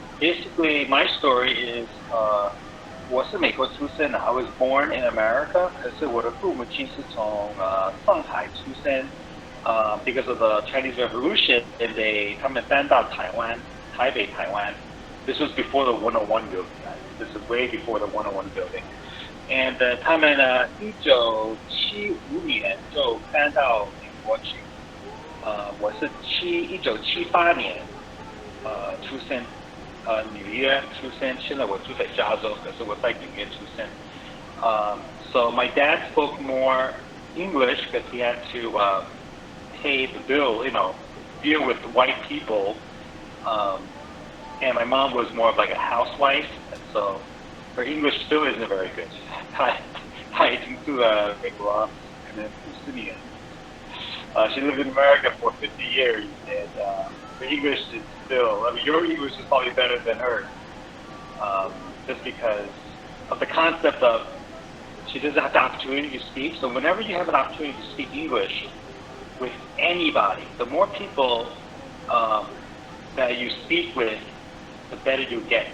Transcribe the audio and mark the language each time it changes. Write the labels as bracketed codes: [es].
[en] Basically, my story is [zh] 我是美国出生的 [en] I was born in America. [zh] 可是我的父母亲是从上海出生 [en] because of the Chinese Revolution, and [zh] 他们搬到台湾 Taipei, Taiwan. [en] This was before the 101 building. This is way before the 101 building. [zh] And 他们1975年就搬到美国去。我是1978年出生，纽约出生。现在我住在加州，可是我在纽约出生。 [en] So my dad spoke more English because he had to pay the bill, deal with white people. And my mom was more of like a housewife, and so her English still isn't very good. [zh] 她已经住了美国可能50年。 [en] She lived in America for 50 years, and her English is still. I mean, your English is probably better than hers, just because of the concept of she doesn't have the opportunity to speak. So whenever you have an opportunity to speak English with anybody, the more people that you speak with, the better you get.